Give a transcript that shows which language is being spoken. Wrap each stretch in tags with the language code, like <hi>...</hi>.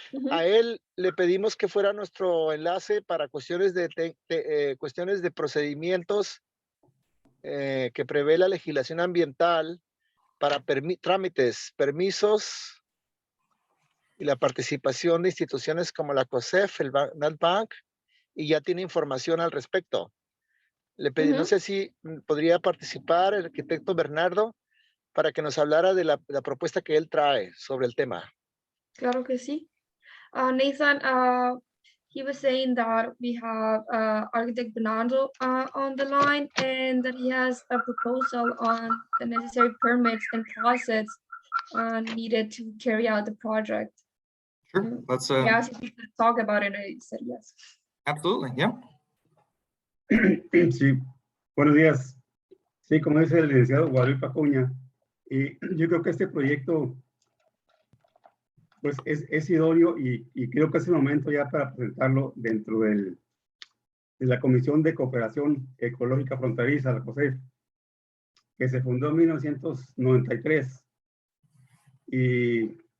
<es>A él le pedimos que fuera nuestro enlace para cuestiones de procedimientos que prevé la legislación ambiental para trámites, permisos y la participación de instituciones como la COSEF, el NatBank, y ya tiene información al respecto. Le pedí, no sé si podría participar el arquitecto Bernardo para que nos hablara de la propuesta que él trae sobre el tema. Claro que sí.</es> <en>Nathan, he was saying that we have architect Bernardo on the line and that he has a proposal on the necessary permits and process needed to carry out the project. Sure. Let's He asked if we could talk about it and I said yes. Absolutely, yeah.</en> <es>Sí, buenos días. Sí, como dice el licenciado Guadalupe Acuña, y yo creo que este proyecto pues es idóneo y creo que es el momento ya para presentarlo dentro de la Comisión de Cooperación Ecológica Fronteriza, la COSEF, que se fundó en 1993 y</es>